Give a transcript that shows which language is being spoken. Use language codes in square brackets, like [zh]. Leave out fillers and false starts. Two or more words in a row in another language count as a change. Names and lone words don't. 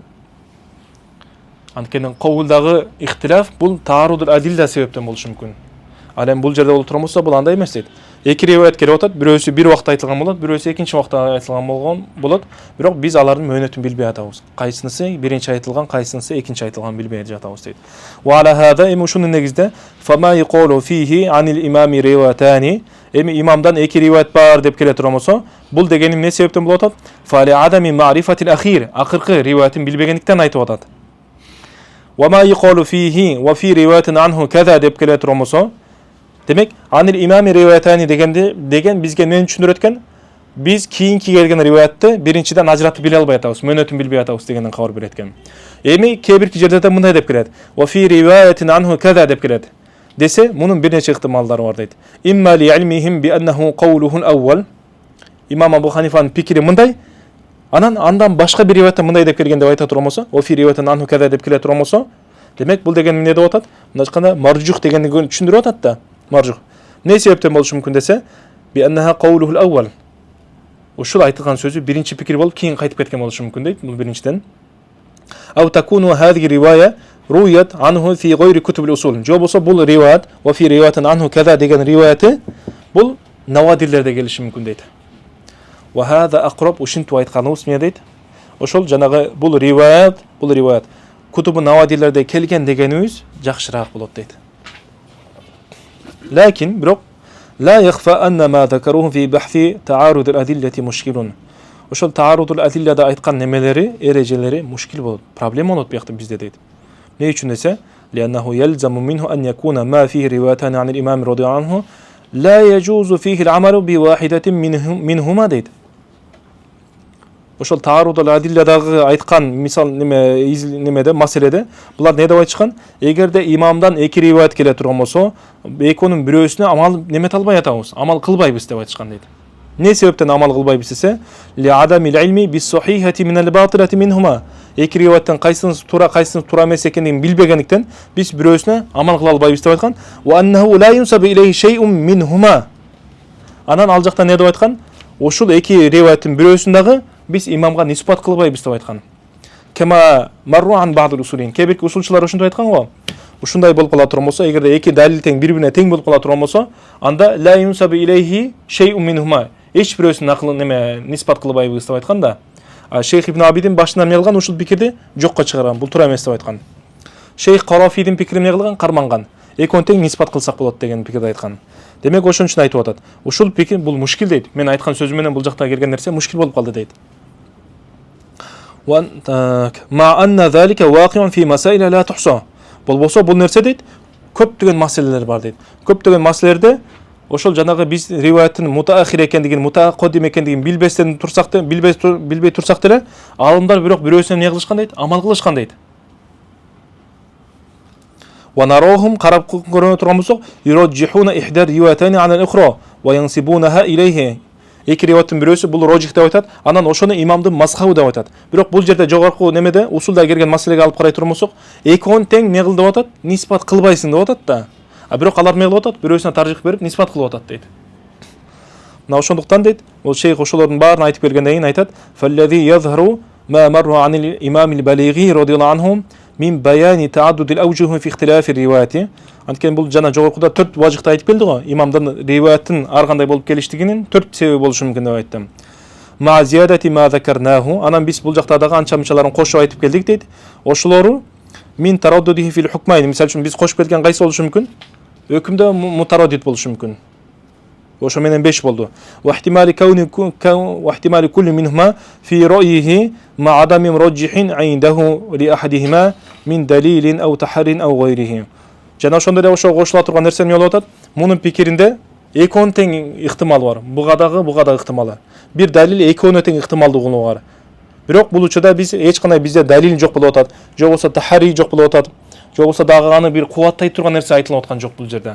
[ky] Анткени кавулдагы ихтилаф бул таарудул адилда себептен болушу мүмкүн. Ал эми бул жерде болуп турган болсо, бул андай эмес дейт. Эки риваят келип атат, бирөөсү бир убакта айтылган болот, бирөөсү экинчи убакта айтылган болот. Бирок биз алардын мөөнөтүн билбей атабыз. Кайсынысы биринчи айтылган, кайсынысы экинчи айтылган билбей жатабыз дейт. [ar] وعلى هذا [ky] эми ушунун негизде [ar] فما يقال فيه عن الإمام روايتان. [ky] Эми имамдан эки риваят бар деп келе турган болсо, бул дегени эмне себептен болуп атат? [ar] فلعدم معرفة الآخر, [ky] акыркы риваятын билбегендиктен айтып атат. [ar] وما يقال فيه وفي رواية عنه كذا [ky] деп келе турган болсо, демек [ar] عن الإمام روايتان [ky] деген бизге эмнени түшүндүрөт экен? Биз кийинки келген риваятты биринчиден ажыратып биле албай атабыз, мөөнөтүн билбей атабыз дегенден кабар берет экен. Эми кээ бир жерде да мындай деп келет. [ar] وفي رواية عنه كذا [ky] деп келет. Десе, мунун бир нече ыктымалдары бар дейт. [ar] إما لعلمهم بأنه قوله الأول. [ky] Имам Абу Ханифанын пикири мындай. Андан башка бир риваятта мындай деп келген деп айта турган болсо, [ar] وفي رواية عنه كذا [ky] деп келе турган болсо, демек бул деген эмне деп атат? Мындай айтканда маржух дегенди түшүндүрүп атат да. Маржух. Не себептен болушу мүмкүн десе, [ar] بأنه قوله الأول. [ky] Ушул айтылган сөзү биринчи пикир болуп кийин кайтып кеткен болушу мүмкүн дейт. Бул биринчиден. [ar] أو تكون هذه الرواية رويت عنه في غير كتب الأصول. [ky] Же болсо бул риваят [ar] وفي رواية عنه كذا [ky] деген риваяты бул навадирлерде келиши мүмкүн дейт. [ar] وهذا أقرب [ky] ушинтип айтканыбыз эмне дейт? Ошол жанагы бул риваят кутубу навадирлерде келген дегенибиз жакшыраак болот дейт. [ar] Лакин бирок لا يخفى أن ما ذكروه في بحث تعارض الأدلة مشكل. [ky] Ошол [ar] تعارض الأدلة [ky] да айткан немелери, эрежелери мушкил болот, проблема болот биякта бизде дейт. Не үчүн десе, [ar] لأنه يلزم منه أن يكون ما فيه روايتان عن الإمام رضي الله عنه لا يجوز فيه العمل بواحدة منهما дейт. [ky] Ошол таарудул адилладагы айткан мисал немеде маселеде булар не деп айтышкан? Эгерде имамдан эки риваят келе турган болсо, экөөнүн бирөөсүнө амал немет албай атабыз, амал кылбайбыз деп айтышкан дейт. Не себептен амал кылбайбыз десе, [ar] لعدم العلم بالصحيحة من الباطلة منهما. [ky] Эки риваяттан кайсынысы туура эмес экендигин билбегендиктен биз бирөөсүнө амал кыла албайбыз деп айткан. [ar] وأنه لا ينسب إليه شيء منهما. [ky] Анан ал жакта не деп айткан? Ошол эки риваяттын бирөөсүн дагы биз имамга нисбат кылбайбыз деп айткан. [ar] كما مر عن بعض الأصوليين. [ky] Кээ-бир усулчулар ушундай айткан го. Ушундай болуп кала турган болсо, эгерде эки далил тең бири-бирине тең болуп кала турган болсо, анда [ar] لا ينسب إليه شيء منهما. [ky] Эч бирөөсүнүн акылын nisbat кылбайбыз деп айткан да. Шейх Ибн Абидин башынан эмне кылган? Ушул пикирди жокко чыгарган. Бул туура эмес деп айткан. Шейх Карафидин пикирин эмне кылган? Карманган. Экөөнү тең nisbat кылсак болот деген пикирди айткан. Демек ошон үчүн айтып атат. Ушул пикир бул мушкил дейт. Мен айткан сөзүм менен бул жакта келген нерсе мушкил болуп калды дейт. [ar] مع أن ذلك واقع في مسائل لا تحصى. [ky] Болбосо бул нерсе дейт, көптөгөн маселелер бар дейт. Көптөгөн маселелерде ошол жанагы биз риваяттын мутаахир экендигин, мутақаддим экендигин билбестен турсак да, билбей турсак деле, алымдар бирок бирөөсүнө эмне кылышкан дейт? Амал кылышкан дейт. [ar] ونراهم [ky] карап көрө турган болсок, [ar] يرجحون إحدى الروايتين على الأخرى وينسبونها إليه. [ky] Эки риваяттын бирөөсү бул рожих деп айтат, анан ошону имамдын мазхабы деп айтат. Бирок бул жерде жогорку немеде усулда келген маселеге алып карай турган болсок, экөөнү тең не кыл деп атат? Нисбат кылбайсың деп атат да. Бирок алар эмне кылып атат? Бирөөсүнө таржих берип нисбат кылып атат дейт. Мына ошондуктан дейт, бул шейх ошолордун баарын айтып бергенден кийин айтат: [ar] "فالذي يظهر ما مر عن الإمام البالغ رضي الله عنه من بيان تعدد الأوجه في اختلاف الروايات." [ky] Анткени бул жана жогоркуда 4 важыкты айтып келди го. Имамдан риваяттын ар кандай болуп келиштигинин 4 себеби болушу мүмкүн деп айттым. [ar] مع زيادة ما ذكرناه. [ky] Анан биз бул жакта дагы анча-мынчаларын кошуп айтып келдик дейт. [ar] Ошолору من تردده في الحكمين. [ky] Мисалы үчүн биз кошуп кеткен кайсы болушу мүмкүн? Өкүмдө мутараддид болушу мүмкүн. Ошо менен 5 болду. [ar] واحتمال كل منهما في رأيه مع عدم مرجح عنده لأحدهما من دليل أو تحر أو غيره. [ky] Жана ошондой эле ошого кошула турган нерсе эмне болуп атат? Мунун пикиринде экөөнүн тең ыктымалы бар. Буга дагы ыктымалы. Бир далил экөөнүнө тең ыктымалдуулугу бар. Бирок бул учурда биз эч кандай бизде далил жок болуп атат. Же болбосо тахари жок болуп атат. Же болбосо дагы аны бир кубаттай турган нерсе айтылып аткан жок бул жерде.